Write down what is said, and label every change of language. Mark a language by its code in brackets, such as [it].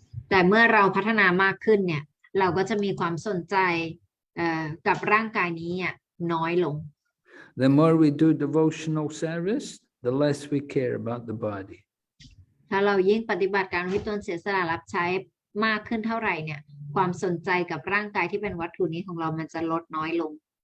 [th] แต่เมื่อเราพัฒนามากขึ้นเนี่ยเราก็จะมีความสนใจกับร่างกายนี้น้อยลง [en] The more we do devotional service, the less we care about the body. [th] ถ้าเรายิ่งปฏิบัติการที่ตนเสียสละรับใช้มากขึ้นเท่าไหร่เนี่ยความสนใจกับร่างกายที่เป็นวัตถุนี้ของเรามันจะลดน้อยลง